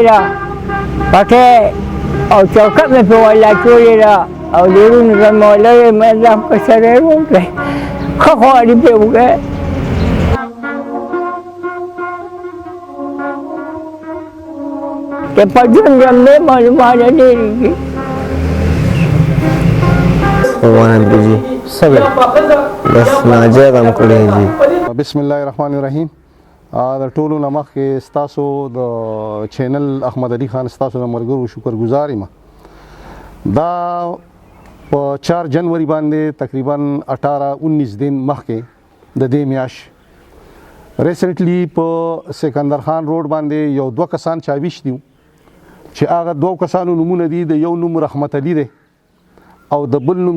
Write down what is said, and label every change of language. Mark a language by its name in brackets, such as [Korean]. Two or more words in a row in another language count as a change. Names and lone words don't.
[Pashto] ده پټۍ او چوکه مې پرې ورله اچولې ده او ډېرونو ته مې ورله ویل مې ځان په سره یې وکړئ ښه خواري پرې وکړئ چې په ژوند ژوندۍ معلومات ډېرېږي जी सब बस नाजायज हम कړی जी بسم الله الرحمن الرحیم د ټولو نه مخکې ستاسو د چینل احمد علي خان ستاسو د ملګرو شکرګزار یم دا په 4 جنوري باندې تقریبا 18-19 دن مخکې د دې میاشت ریسنټلی په سکندر خان روډ باندې یو 2 کسان چاویش دي چې هغه 2 کسانو نمونه دي د یو نوم رحمت علي دی او د بل نوم